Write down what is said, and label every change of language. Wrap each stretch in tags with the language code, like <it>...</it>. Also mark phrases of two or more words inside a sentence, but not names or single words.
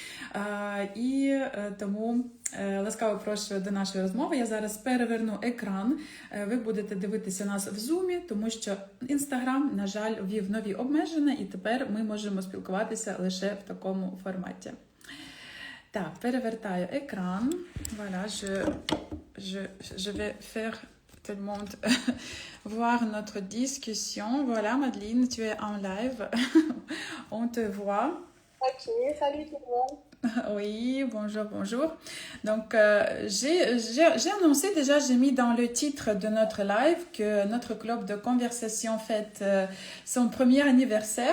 <uk>І тому ласкаво прошу до нашої розмови. Я зараз переверну екран. Ви будете дивитися нас в Zoom, тому що Instagram, на жаль, ввів нові обмеження, і тепер ми можемо спілкуватися лише в такому форматі. Так, перевертаю екран.</uk> <fr>Voilà, je vais faire tout le monde voir notre discussion. Voilà, Madeline, tu es en live. On te voit. Ok, salut tout le monde. Oui, bonjour, bonjour. Donc, j'ai annoncé déjà, j'ai mis dans le titre de notre live que notre club de conversation fête son premier anniversaire.</fr>